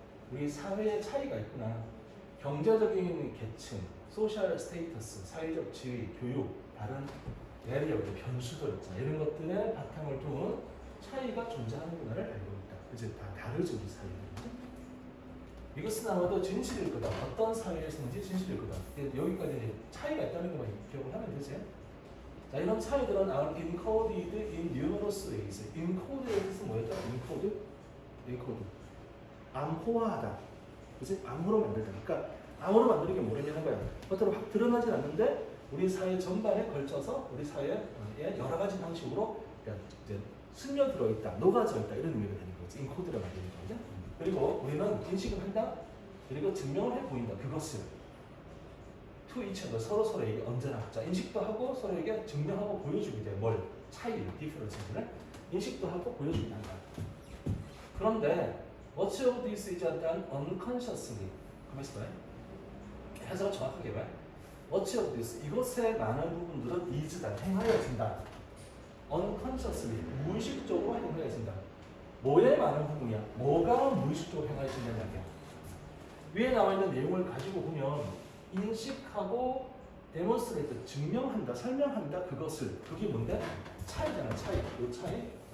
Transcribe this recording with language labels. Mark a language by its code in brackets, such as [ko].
[ko] 우리 사회에 차이가 있구나. 경제적인 계층, 소셜 스테이터스, 사회적 지위, 교육, 다른 배리어들, 변수들 이런 것들의 바탕을 둔 차이가 존재하는구나를 알고 있다. 그치? 다 다르죠, 우리 사회는. 이것은 아마도 진실일 거다. 어떤 사회에서든지 진실일 거다. 여기까지 차이가 있다는 것만 기억을 하면 되지. 자, 이런 차이들은 [en] are encoded in numerous ways. [ko] encoded의 뜻은 뭐였죠? encode. 암호화하다. 그치? 암호로 만들다. 그러니까 암호로 만드는 게 뭐냐는 거야. 겉으로 확 드러나진 않는데 우리 사회 전반에 걸쳐서 우리 사회에 여러 가지 방식으로 이제 스며들어 있다, 녹아져 있다 이런 의미가 되는 거지. 인코드를 만드는 거죠. 그리고 우리는 인식을 한다. 그리고 증명을 해 보인다. 그것을 [en] to each other [ko] 서로에게 언제나 자 인식도 하고 서로에게 증명하고 보여주게 돼. 뭘? 차이를, 디퍼런스를 인식도 하고 보여준다. 그런데 [en] much of this is done unconsciously. [ko] 가만있어 봐요. 해석을 정확하게 봐요. [en] much of this [ko] 이것의 많은 부분들은 is 다 행하여진다. unconsciously 무의식적으로 행하여진다. 뭐의 많은 부분이야? 뭐가 무의식적으로 행하여진다는 말이야. 위에 나와 있는 내용을 가지고 보면 인식하고 데몬스트레이트 증명한다, 설명한다 그것을 그게 뭔데? 차이잖아, 차이. 이 차이.